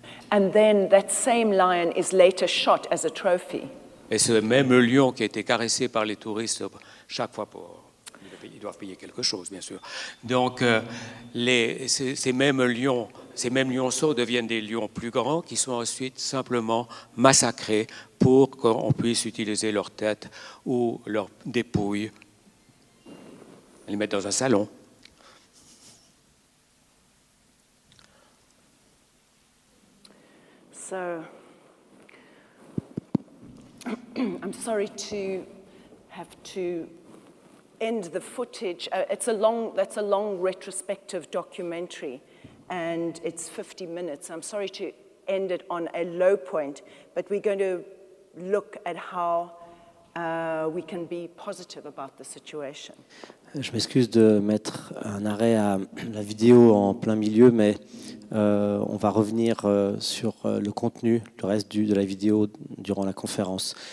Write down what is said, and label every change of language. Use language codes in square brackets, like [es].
[en] And then that same lion is later shot as a trophy. [fr] Et ce même lion qui a été caressé par les touristes chaque fois ils doivent payer quelque chose, bien sûr. Donc, ces mêmes lions, ces mêmes lionceaux deviennent des lions plus grands qui sont ensuite simplement massacrés pour qu'on puisse utiliser leur tête ou leurs dépouilles, les mettre dans un salon. [en] So, I'm sorry to have to end the footage. That's a long retrospective documentary, and it's 50 minutes. I'm sorry to end it on a low point, but we're going to look at how we can be positive about the situation. [fr] Je m'excuse de mettre un arrêt à la vidéo en plein milieu, mais on va revenir sur le contenu, le reste de la vidéo durant la conférence.